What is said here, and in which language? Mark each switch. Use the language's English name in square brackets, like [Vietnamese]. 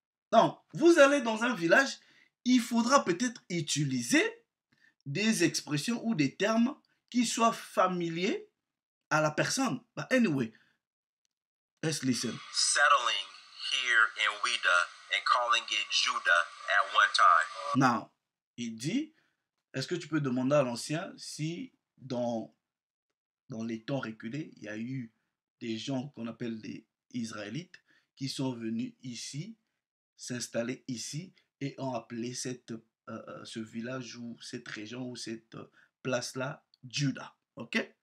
[French] Donc, vous allez dans un village, il faudra peut-être utiliser des expressions ou des termes qui soient familiers à la personne. [English] But anyway, let's listen. Settling here in Ouida and calling it Judah at one time. [French] Now, il dit, est-ce que tu peux demander à l'ancien si dans les temps reculés, il y a eu des gens qu'on appelle des Israélites qui sont venus ici, s'installer ici et ont appelé ce village ou cette région ou cette place-là Juda. Ok?